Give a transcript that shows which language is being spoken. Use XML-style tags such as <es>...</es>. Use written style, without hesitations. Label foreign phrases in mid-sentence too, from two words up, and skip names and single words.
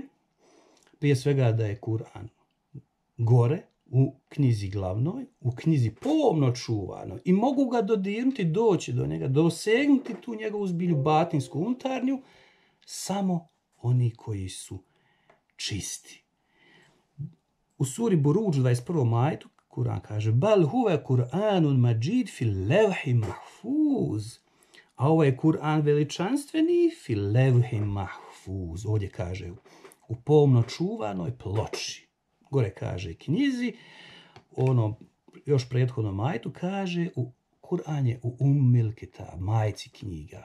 <bs>Prije svega da je Kur'an gore, u knjizi glavnoj, u knjizi pomno čuvanoj, i mogu ga dodirnuti, doći do njega, dosegnuti tu njegovu zbilju batinsku, unutarnju, samo oni koji su čisti. U suri Buruđ 21. ajetu Kur'an kaže:</bs> <ar>بل هو قرآن مجيد في لوح محفوظ.</ar> <bs>A ovo je Kur'an veličanstveni</bs> <ar>في اللوح المحفوظ.</ar> <bs>Ovdje kaže u pomno čuvanoj ploči. Gore kaže knjizi, još prethodnom ajetu kaže Kur'an je u</bs> <ar>أم الكتاب,</ar> <bs>majci knjiga.</bs>